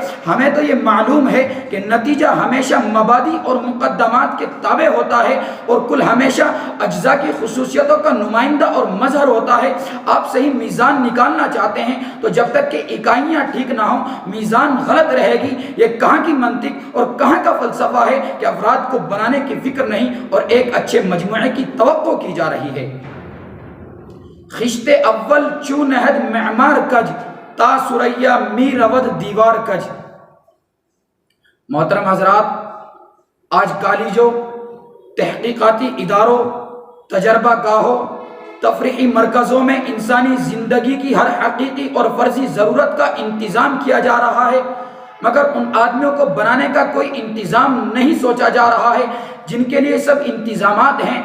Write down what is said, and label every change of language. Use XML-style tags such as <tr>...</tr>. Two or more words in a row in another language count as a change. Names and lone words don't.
<ur>ہمیں تو یہ معلوم ہے کہ نتیجہ ہمیشہ مبادی اور مقدمات کے تابع ہوتا ہے، اور کل ہمیشہ اجزاء کی خصوصیتوں کا نمائندہ اور مظہر ہوتا ہے۔ آپ صحیح میزان نکالنا چاہتے ہیں تو جب تک کہ اکائیاں ٹھیک نہ ہوں میزان غلط رہے گی۔ یہ کہاں کی منطق اور کہاں کا فلسفہ ہے کہ افراد کو بنانے کی فکر نہیں اور ایک اچھے مجموعے کی توقع کی جا رہی ہے؟</ur> <fa>خشت اول چو نہد معمار کج، تا سریا می رود دیوار کج۔</fa> <ur>محترم حضرات، آج کالجوں، تحقیقاتی اداروں، تجربہ گاہوں، تفریحی مرکزوں میں انسانی زندگی کی ہر حقیقی اور فرضی ضرورت کا انتظام کیا جا رہا ہے، مگر ان آدمیوں کو بنانے کا کوئی انتظام نہیں سوچا جا رہا ہے جن کے لیے سب انتظامات ہیں۔</ur>